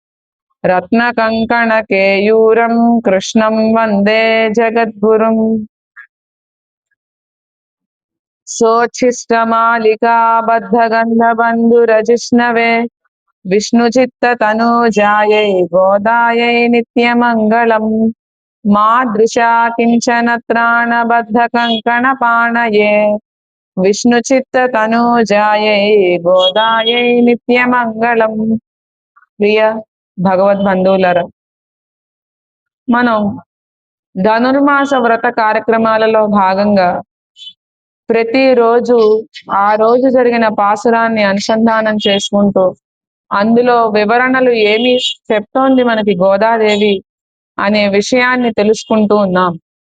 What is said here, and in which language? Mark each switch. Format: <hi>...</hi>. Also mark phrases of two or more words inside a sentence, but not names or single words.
<sa>रत्नकङ्कणकेयूरं कृष्णं वन्दे जगद्गुरुम् सोच्छिष्टमालिकाबद्धगन्धबन्धुरजिष्णवे विष्णुचित्ततनूजायै गोदायै नित्यमङ्गलम् मादृशा किञ्चन त्राणबद्धकङ्कणपाणये विष्णुचित्ततनूजायै गोदायै నిత్యమంగళం.</sa> <te>ప్రియ భగవద్బంధువులరా, మనం ధనుర్మాస వ్రత కార్యక్రమాలలో భాగంగా ప్రతిరోజు ఆ రోజు జరిగిన పాసురాన్ని అనుసంధానం చేసుకుంటూ అందులో వివరణలు ఏమి చెప్తోంది మనకి గోదాదేవి అనే విషయాన్ని తెలుసుకుంటూ ఉన్నాం.</te>